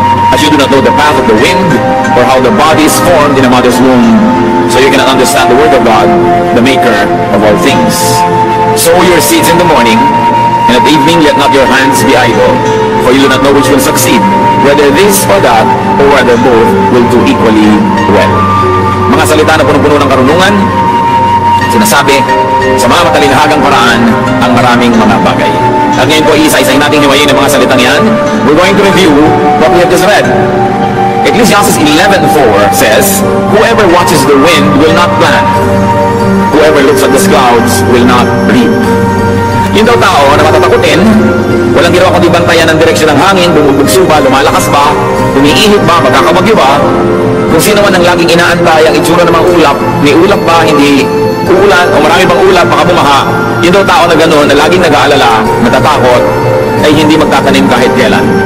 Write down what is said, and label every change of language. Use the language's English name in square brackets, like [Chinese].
[English] As you do not know the path of the wind, or how the body is formed in a mother's womb, so you cannot understand the word of God, the maker of all things. Sow your seeds in the morning, and at evening let not your hands be idle, for you do not know which will succeed, whether this or that, or whether both will do equally well. [Filipino] Mga salita na punong-puno ng karunungan, sinasabi sa mga matalinhagang paraan ang maraming mga bagay. At ngayon po, isa-isahin natin hiwayin ng mga salitang yan. [English] We're going to review what we have just read. Ecclesiastes 11:4 says, whoever watches the wind will not plant. Whoever looks at the clouds will not reap. [Filipino] Yung daw tao na matatakutin, walang ginawa kundi bantayan ng direksyon ng hangin, bumubugso ba, lumalakas ba, umiinit ba, magkakabagyo ba, kung sino man ang laging inaantay ang itsura ng mga ulap, may ulap ba, hindi uulan, o marami bang ulap, baka bumaha, yung daw tao na gano'n, na laging nag-aalala, natatakot, ay hindi magtatanim kahit kailan.